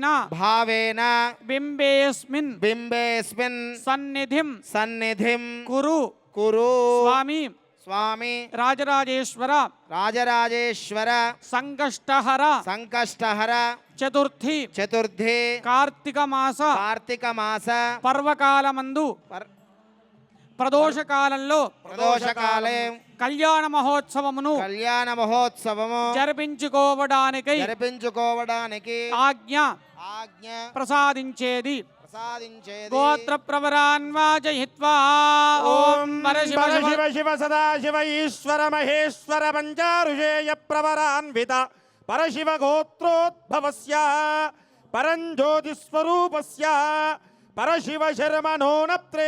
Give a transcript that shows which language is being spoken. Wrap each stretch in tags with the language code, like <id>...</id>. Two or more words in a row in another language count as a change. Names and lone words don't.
<sa>भावेन బింబేస్మిన్ बिम्बेऽस्मिन् సన్నిధిం सन्निधिं కురు कुरु స్వామి स्वामी రాజరాజేశ్వర राजराजेश्वर సంకష్టహర संकष्टहर చతుర్థి चतुर्थी కార్తీక మాస कार्तिक मास</sa> <te>పర్వకాలమందు ప్రదోష కాలంలో</te> <sa>प्रदोष काले</sa> <te>కళ్యాణ మహోత్సవమును కళ్యాణ మహోత్సవము జరిపించుకోవడానికై జరిపించుకోవడానికి ఆజ్ఞ ఆజ్ఞ ప్రసాదించేది ప్రసాదించేది</te> <sa>గోత్ర ప్రవరాన్ వాచయిత్వా ఓం పరశివ శివ శివ సదా శివ ఈశ్వర మహేశ్వర పంచారుషేయ ప్రవరాన్విత పరశివ గోత్రోద్భవస్య పరంజ్యోతిస్వరూపస్య పరశివ శర్మణో నప్త్రే</sa>